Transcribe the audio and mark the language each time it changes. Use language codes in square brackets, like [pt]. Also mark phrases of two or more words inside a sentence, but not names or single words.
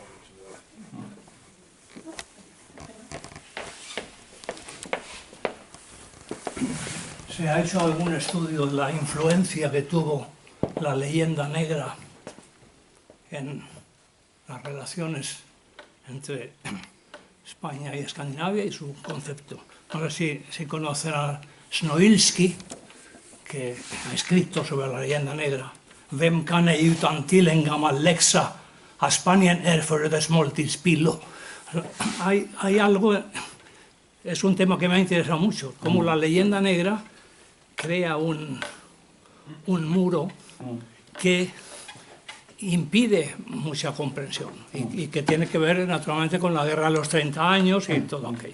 [es] ¿Se ha hecho algún estudio de la influencia que tuvo la leyenda negra en las relaciones entre España y Escandinavia y su concepto? No sé si conocen a Snoilsky, que ha escrito sobre la leyenda negra. [sv] Vem kan ej utan till en gammal läxa, a Spanien är för dess måltidspillo. [es] Hay algo, es un tema que me ha interesado mucho, como la leyenda negra crea un muro que impide mucha comprensión y que tiene que ver naturalmente con la guerra de los 30 años y todo aquello.